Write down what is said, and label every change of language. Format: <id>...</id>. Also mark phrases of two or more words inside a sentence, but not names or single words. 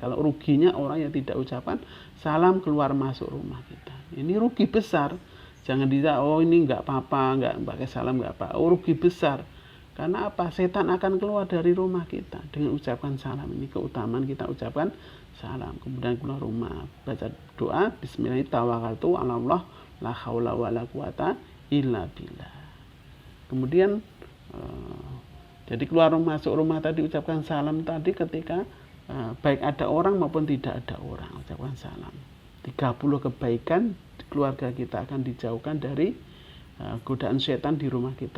<id>Kalau ruginya orang yang tidak ucapan salam keluar masuk rumah kita, ini rugi besar. Jangan dita, oh ini nggak apa-apa, nggak pakai salam nggak apa, oh rugi besar. Karena apa? Setan akan keluar dari rumah kita dengan ucapkan salam. Ini keutamaan kita ucapkan salam. Kemudian keluar rumah, baca doa, Bismillahirrahmanirrahim,</id> <ar>لا حول ولا قوة إلا بالله.</ar> <id>Kemudian jadi keluar rumah, masuk rumah tadi ucapkan salam tadi ketika baik ada orang maupun tidak ada orang, ucapkan salam. 30 kebaikan keluarga kita akan dijauhkan dari godaan setan di rumah kita.</id>